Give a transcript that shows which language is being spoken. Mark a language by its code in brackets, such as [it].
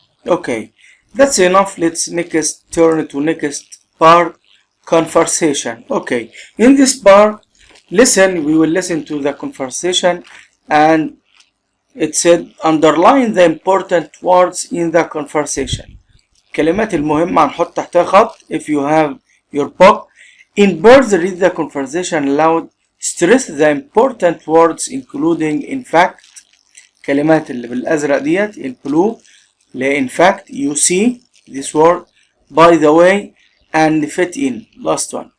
[en] Okay, that's enough. Let's next turn to next part, conversation. Okay, in this part, we will listen to the conversation, and it said underline the important words in the conversation. [ar] كلمات المهمة هنحط تحتها خط. [en] If you have your book, in birds read the conversation aloud. Stress the important words including in fact. [ar] كلمات اللي بالأزرق ديت البلو [en] in fact, you see this word, by the way, and fit in. Last one.